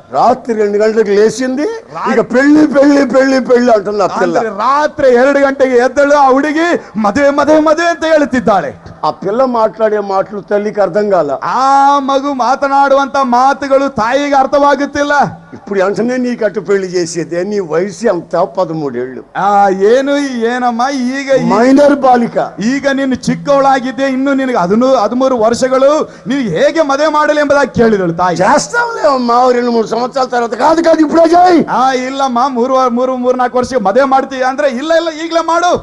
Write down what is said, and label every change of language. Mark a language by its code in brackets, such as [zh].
[te] రాత్రి 2 గంటలకు లేచింది, ఇక పెళ్లి పెళ్లి పెళ్లి పెళ్లి అంటున్న పిల్ల. [kn] ರಾತ್ರಿ 2 ಗಂಟೆಗೆ ಎದ್ದಳು ಆ ಹುಡುಗಿ, ಮದುವೆ ಮದುವೆ ಮದುವೆ ಅಂತ ಹೇಳುತ್ತಿದ್ದಾಳೆ. [te] ఆ పిల్ల మాట్లాడే మాటలు తల్లికి అర్థం కాల. [kn] ಆ ಮಗು ಮಾತನಾಡುವಂತ ಮಾತುಗಳು ತಾಯಿಗೆ ಅರ್ಥವಾಗುತ್ತಿಲ್ಲ. [te] ఇప్పుడు వెంటనే నీకు అటు పెళ్లి చేసేది, నీ వయసు ఎంత? 13 ఏళ్ళు. [kn] ಏನಮ್ಮ ಈಗ [te] మైనర్ బాలిక. [kn] ಈಗ ನೀನು ಚಿಕ್ಕವಳಾಗಿದ್ದೆ, ಇನ್ನು ನಿನಗೆ 13 ವರ್ಷಗಳು, ನೀನು ಹೇಗೆ ಮದುವೆ ಮಾಡಲಿ ಎಂಬುದಾಗಿ ಕೇಳಿದಳು ತಾಯಿ. [te] చేస్తావులేమ్మా 2-3 సంవత్సరాల తర్వాత. కాదు కాదు ఇప్పుడే చేయి. [kn] ಇಲ್ಲಮ್ಮ 3-4 ವರ್ಷಕ್ಕೆ ಮದುವೆ ಮಾಡ್ತೀಯ ಅಂದ್ರೆ, ಇಲ್ಲ ಈಗಲೇ ಮಾಡು.